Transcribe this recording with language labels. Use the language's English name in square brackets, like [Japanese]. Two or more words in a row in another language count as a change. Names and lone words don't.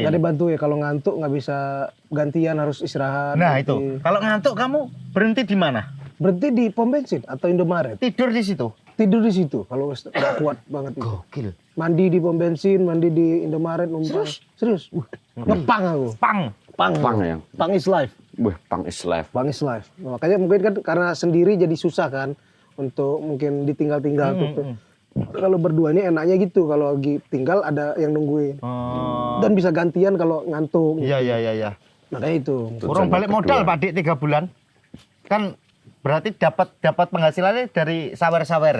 [Indonesian] Nggak dibantu ya, kalau ngantuk nggak bisa gantian, harus istirahat. Nah, berhenti. itu. Kalau ngantuk kamu berhenti di mana? Berhenti di pom bensin atau Indomaret. Tidur di situ. Tidur di situ kalau udah kuat banget itu. Gokil. Mandi di pom bensin, mandi di Indomaret, numpang. Serius? Ngepang aku. Pang. Pang. Pang ya. [English] Pang is life. Wih, Pang is life. Pang is life. [Indonesian] Makanya mungkin kan karena sendiri jadi susah kan untuk mungkin ditinggal-tinggal gitu. Kalau berdua ini enaknya gitu, kalau lagi tinggal ada yang nungguin. Dan bisa gantian kalau ngantuk. Iya, iya, iya, iya. Makanya itu. Kurang balik modal Pak Dik 3 bulan. Kan berarti dapat penghasilannya dari sawer-sawer.